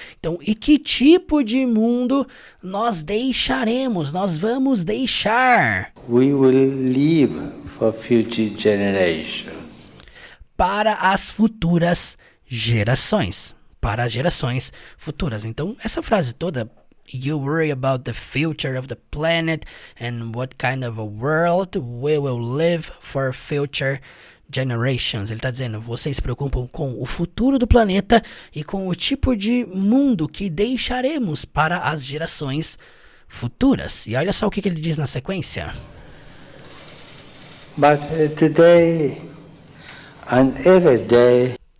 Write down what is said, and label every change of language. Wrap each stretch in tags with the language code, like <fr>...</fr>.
<pt>Então, e que tipo de mundo nós deixaremos? Nós vamos deixar.</pt> <en>We will live for future generations.</en> <pt>Para as futuras gerações. Para as gerações futuras. Então, essa frase toda,</pt> <en>you worry about the future of the planet and what kind of a world we will live for future generations.</en> <pt>Ele está dizendo, vocês se preocupam com o futuro do planeta e com o tipo de mundo que deixaremos para as gerações futuras. E olha só o que ele diz na sequência.</pt> <en>But today and every day.</en>